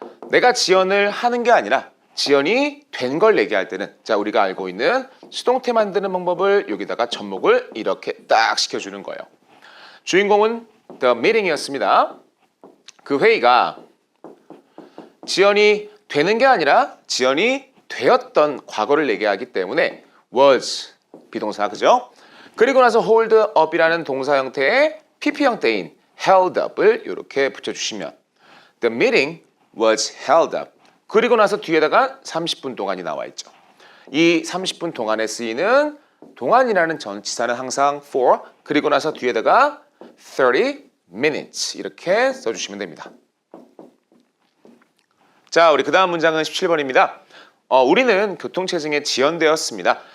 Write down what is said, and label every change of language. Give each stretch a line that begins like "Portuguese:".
Korean: 내가 지연을 하는 게 아니라 지연이 된 걸 얘기할 때는 자 우리가 알고 있는 수동태 만드는 방법을 여기다가 접목을 이렇게 딱 시켜주는 거예요. 주인공은 the meeting이었습니다. 그 회의가 지연이 되는 게 아니라 지연이 되었던 과거를 얘기하기 때문에 was 비동사 그죠? 그리고 나서 hold up이라는 동사 형태의 PP 형태인 held up을 이렇게 붙여주시면
English: the meeting was held up.
Korean: 그리고 나서 뒤에다가 30분 동안이 나와 있죠. 이 30분 동안에 쓰이는 동안이라는 전치사는 항상 for 그리고 나서 뒤에다가 30 minutes 이렇게 써주시면 됩니다. 자, 우리 그 다음 문장은 17번입니다. 우리는 교통체증에 지연되었습니다.